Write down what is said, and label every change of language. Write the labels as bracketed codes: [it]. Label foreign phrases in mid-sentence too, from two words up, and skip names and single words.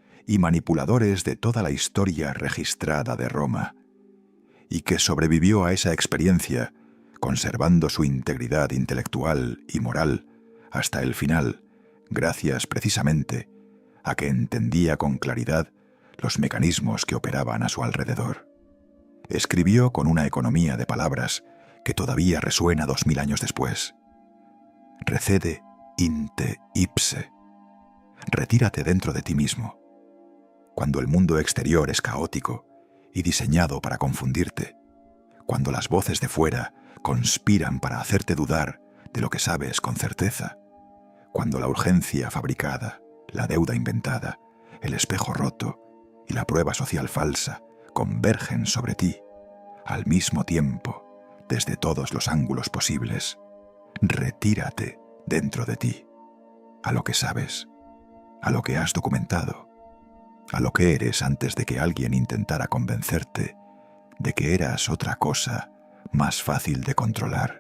[es] y manipuladores de toda la historia registrada de Roma, y que sobrevivió a esa experiencia conservando su integridad intelectual y moral hasta el final, gracias precisamente a que entendía con claridad los mecanismos que operaban a su alrededor. Escribió con una economía de palabras que todavía resuena 2000 años después. [la] Recede inte ipse. [es] Retírate dentro de ti mismo. Cuando el mundo exterior es caótico y diseñado para confundirte, cuando las voces de fuera conspiran para hacerte dudar de lo que sabes con certeza, cuando la urgencia fabricada, la deuda inventada, el espejo roto y la prueba social falsa convergen sobre ti, al mismo tiempo, desde todos los ángulos posibles, retírate dentro de ti, a lo que sabes, a lo que has documentado, a lo que eres antes de que alguien intentara convencerte de que eras otra cosa más fácil de controlar.